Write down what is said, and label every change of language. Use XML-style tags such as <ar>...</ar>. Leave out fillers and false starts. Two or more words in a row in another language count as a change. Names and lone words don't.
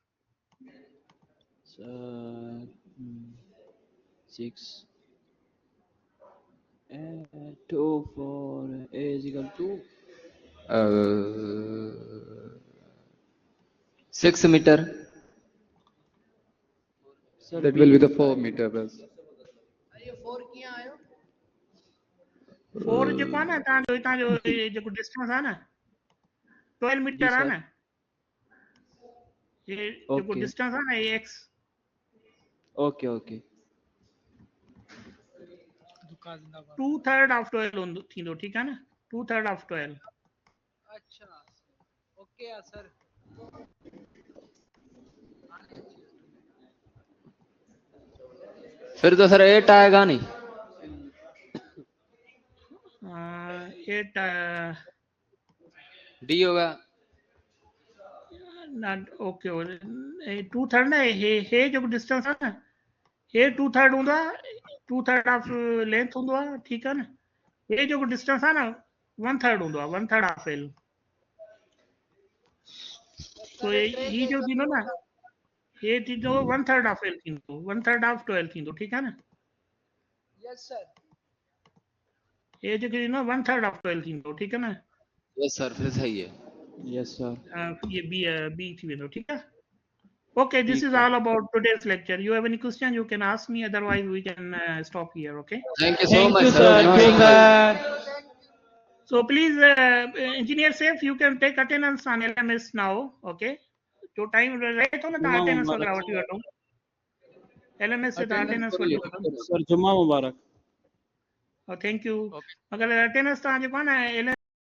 <en>6. 2 for A is equal to 6 meter. sir, That B will be is the 4 meter bus.</en> <sd>ये 4 किया आयो 4 जेको आहे न, तव्हां जो जेको डिस्टेंस आहे न 12 मीटर आहे</sd> <en>sir.</en> <sd>न. ये जेको</sd> <en>Okay.</en> <sd>डिस्टेंस आहे न, ये X.</sd> <en>Okay, okay.</en> <sd>2/3 of 12 थींदो, ठीकु आहे न.</sd> <en>2/3 of 12.</en> <hi>अच्छा ओके यार सर फिर तो सर 8 आएगा नहीं.</hi> <en>8</en> <hi>D होगा.</hi> <sd>ओके, 2/3 न, हे जेको डिस्टेंस आहे न, हे 2/3 हूंदो आहे,</sd> <en>2/3 of length</en> <sd>हूंदो आहे, ठीकु आहे न. हे जेको डिस्टेंस आहे न 1/3 हूंदो आहे,</sd> <en>1/3 of L.</en> <sd>तो ही जो थींदो न, हे थींदो</sd> <en>1/3 of L</en> <sd>थींदो,</sd> <en>1/3 of 12</en> <sd>थींदो, ठीकु आहे न.</sd> <en>yes sir</en> <sd>हे जेको थींदो</sd> <en>1/3 of 12</en> <sd>थींदो, ठीकु आहे न.</sd> <en>yes sir,</en> <hi>फिर सही है.</hi> <en>Yes, sir.</en> <sd>ये बी थी वेंदो, ठीकु आहे.</sd> <en>Okay, this is all about today's lecture. You have any question, you can ask me. Otherwise, we can stop here. Okay. Thank you so Thank much, you, sir. sir. Thank you, sir. So please, engineer safe, you can take attendance on LMS now.</en> <sd>Okay. जो time रहे तो ना</sd> <en>No, attendance no,</en> <sd>वगैरह</sd> <en>no.</en> <sd>वठी वठो. एलएनएस से अटेंडेंस वठी वठो</sd> <hi>सर जुम्मा मुबारक</hi> <en>thank you</en> <sd>अगर अटेंडेंस तव्हांजो पाण एल</sd>